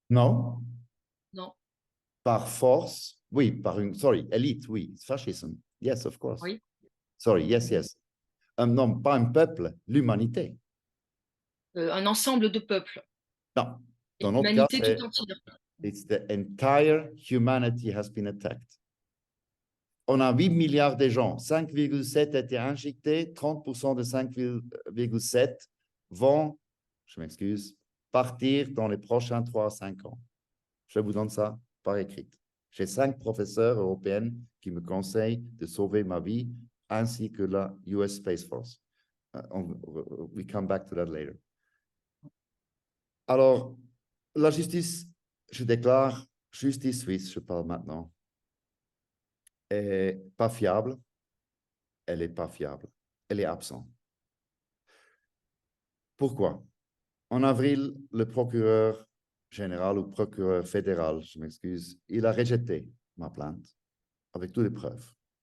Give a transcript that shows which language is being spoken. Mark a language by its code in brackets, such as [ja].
[fr] Non, Non. par force, oui, [en] sorry, [fr] elite, oui, fascisme. [en] Yes, of course. [fr] Oui. [en] Sorry, yes, yes. [fr] Non, pas un peuple, l'humanité. Un ensemble de peuples. Non, Et dans notre cas, l'humanité tout entière. [en] it's the entire humanity has been attacked. [fr] On a 8 milliards de gens, 5,7 étaient injectés, 30% de 5,7 vont, je m'excuse, partir dans les prochains 3 à 5 ans. Je vous donne ça par écrit. J'ai 5 professeurs européens qui me conseillent de sauver ma vie, ainsi que la US Space Force. [en] We come back to that later. [fr] Alors, la justice, je déclare, justice suisse, je parle maintenant, est pas fiable. Elle n'est pas fiable. Elle est absente. Pourquoi? En avril, le procureur général ou procureur fédéral, je m'excuse, il a rejeté ma plainte avec toutes les preuves.